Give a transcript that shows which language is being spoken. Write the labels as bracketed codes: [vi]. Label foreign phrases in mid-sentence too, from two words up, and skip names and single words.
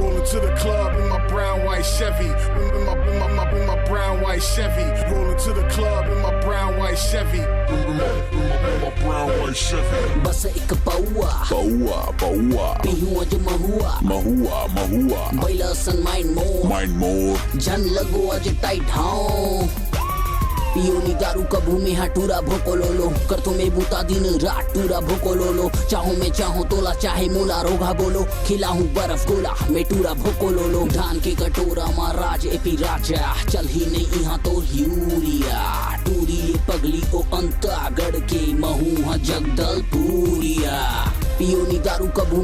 [en] to the club in my brown white Chevy. In my brown white Chevy. Rolling to the club in my brown white Chevy. In my brown white Chevy. [hne] बस एक पौआ पीहू अज महुआ बैला सन माइंड मोर जन लगो अज टाइट हाँ पियोनी दारू कबू में हाँ टूरा भोको लोलो कर तुम्हें बूता दिन रात टूरा भोको लोलो चाहूं मैं चाहूं तोला चाहे मूला रोगा बोलो खिलाऊं बर्फ गोला मैं टूरा भोको लोलो धान के कटोरा महाराज एपी राजा चल ही नहीं यहाँ तो यूरिया टूरी ये पगली को अंता गढ़ के महू हाँ जगदल पूरिया पियोनी दारू कबू